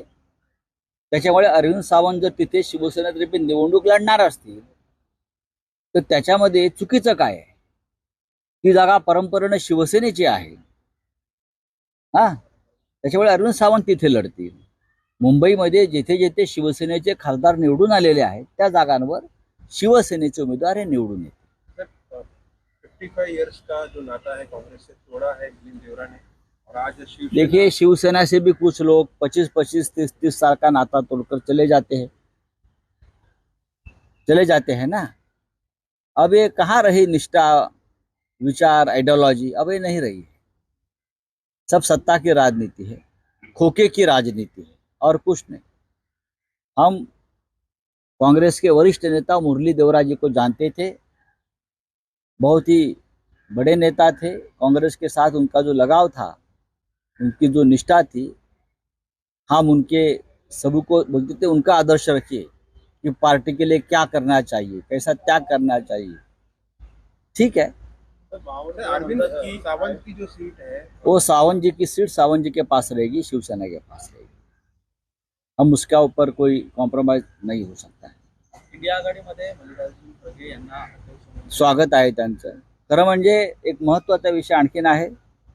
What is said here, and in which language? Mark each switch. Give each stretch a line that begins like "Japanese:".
Marathi: त्याच्यामुळे अरविंद सावंत जर तिथे शिवसेनेतर्फे निवडणूक लढणार असतील तर त्याच्यामध्ये चुकीचं काय आहे? ती जागा परंपरेने शिवसेनेची आहे, त्याच्यामुळे अरविंद सावंत तिथे लढतील। मुंबईमध्ये जेथे जेथे शिवसेनेचे खासदार निवडून आलेले आहेत त्या जागांवर शिवसेनेचे उमेदवार हे निवडून येतील।
Hindi: 55 इयर्स का जो नाता है कांग्रेस से तोड़ा है मिलिंद देवरा ने, और आज देखिए शिवसेना से भी कुछ लोग 25-25, 30-30 साल का नाता तोड़कर चले जाते हैं ना। अब ये कहाँ रही निष्ठा, विचार, आइडियोलॉजी? अब ये नहीं रही है। सब सत्ता की राजनीति है, खोखे की राजनीति है और कुछ नहीं। हम कांग्रेस के वरिष्ठ नेता मुरली देवरा जी को जानते थे, बहुत ही बड़े नेता थे। कांग्रेस के साथ उनका जो लगाव था, उनकी जो निष्ठा थी, हम उनके सभी को बोलते थे उनका आदर्श रखिए कि पार्टी के लिए क्या करना चाहिए, कैसा त्याग करना चाहिए। ठीक है, अरविंद सावंत की जो सीट है वो सावंत जी की सीट सावंत जी के पास रहेगी, शिवसेना के पास रहेगी। हम उसके ऊपर कोई कॉम्प्रोमाइज नहीं हो सकता है।
Marathi: इंडिया आघाडीमध्ये मल्लिकार्जुन खरगे यांना स्वागत आहे त्यांचं। खरं म्हणजे एक महत्त्वाचा विषय आणखीन आहे